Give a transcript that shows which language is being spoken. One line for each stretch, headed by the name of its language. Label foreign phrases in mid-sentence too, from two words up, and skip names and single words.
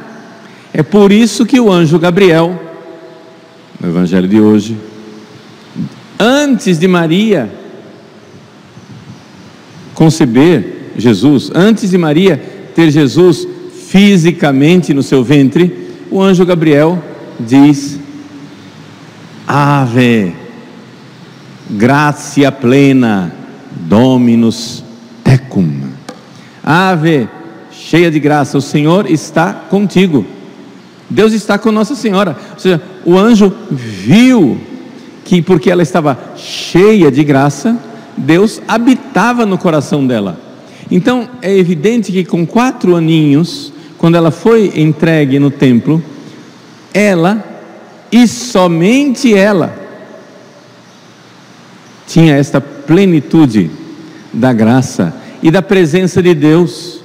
Portuguese: É por isso que o anjo Gabriel, no evangelho de hoje, antes de Maria conceber Jesus, antes de Maria ter Jesus fisicamente no seu ventre, o anjo Gabriel diz:
Latin: Ave, gratia plena, Dominus tecum.
Portuguese: Ave, cheia de graça, o Senhor está contigo. Deus está com Nossa Senhora. Ou seja, o anjo viu que porque ela estava cheia de graça, Deus habitava no coração dela. Então é evidente que com 4 aninhos, quando ela foi entregue no templo, ela e somente ela tinha esta plenitude da graça e da presença de Deus.